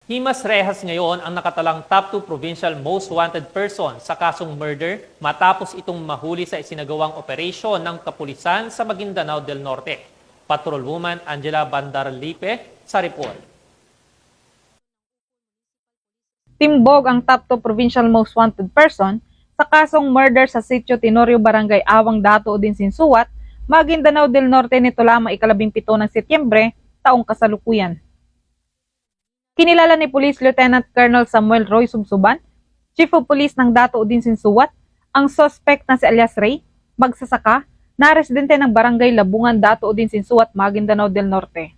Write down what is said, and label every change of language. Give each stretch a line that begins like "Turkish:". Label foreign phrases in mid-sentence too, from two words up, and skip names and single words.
Filipino: Himas Rehas ngayon ang nakatalang top 2
English: provincial most wanted person
Filipino: sa kasong murder matapos itong mahuli sa isinagawang operasyon ng kapulisan sa Maguindanao del Norte. Patrolwoman Angela Bandarlipe sa report. Timbog ang top 2
English: provincial most wanted person
Filipino: sa kasong murder sa Sitio Tenorio Barangay Awang Dato din Sinsuat, Maguindanao del Norte nito lamang ika-17 ng Setyembre, taong kasalukuyan. Kinilala ni Police Lieutenant Colonel Samuel Roy Subsuban, Chief of Police ng Dato din Sinsuat, ang suspect na si alias Ray, magsasaka, na residente ng Barangay Labungan Dato din Sinsuat, Maguindanao del Norte.